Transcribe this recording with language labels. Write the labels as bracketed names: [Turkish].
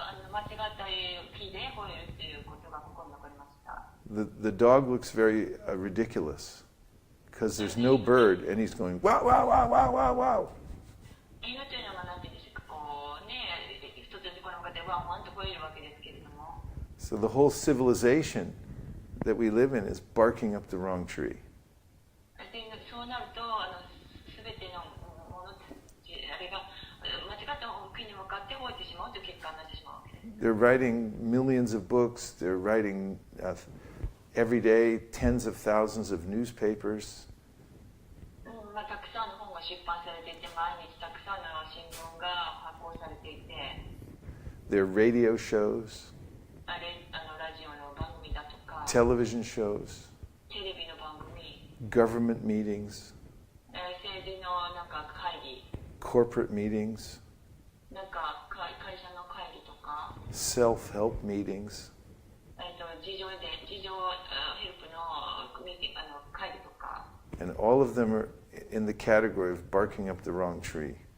[Japanese] 間違った木で吠えるということがここに残りました。 [English] The dog looks very ridiculous because there's no bird and he's going, wow, wow, wow, wow, wow, wow. [Japanese] 犬というのは何て言うんでしょうか、こうね、一つのところに向かってワンワンと吠えるわけですけれども。 [English] So the whole civilization that we live in is barking up the wrong tree. [Japanese] そうなると、すべてのもの、あれが間違った木に向かって吠えてしまうという結果になってしまうわけです。 [English] They're writing millions of books. They're writing every day tens of thousands of newspapers. [Japanese] たくさんの本が出版されていて、毎日たくさんの新聞が発行されていて、 [English] There are radio shows, [Japanese] ラジオの番組だとか、 [English] television shows, [Japanese] テレビの番組、 [English] government meetings, [Japanese] 政治のなんか会議、 [English] corporate meetings, [Japanese] なんか会社の会議とか、 [English] self-help meetings. [Japanese] 自助ヘルプの会議とか。 [English] And all of them are in the category of barking up the wrong tree.